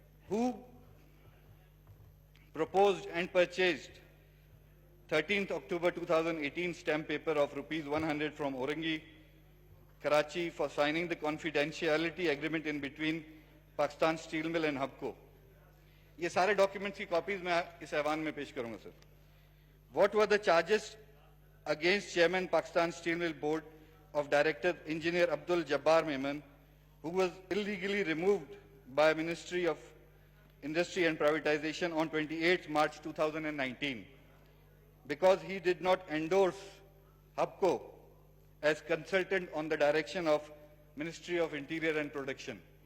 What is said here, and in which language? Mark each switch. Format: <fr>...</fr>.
<en>Who proposed and purchased 13th October 2018 stamp paper of rupees 100 from Orangi, Karachi for signing the confidentiality agreement in between Pakistan Steel Mill and HUBCO?</en> <hi>ये सारे documents की copies मैं इस ऐवान में पेश करूंगा sir.</hi> <en>What were the charges against Chairman Pakistan Steel Mill Board of Directors Engineer Abdul Jabbar Memon, who was illegally removed by Ministry of Industry and Privatization on 28 March 2019 because he did not endorse HUBCO as consultant on the direction of Ministry of Interior and Production?</en>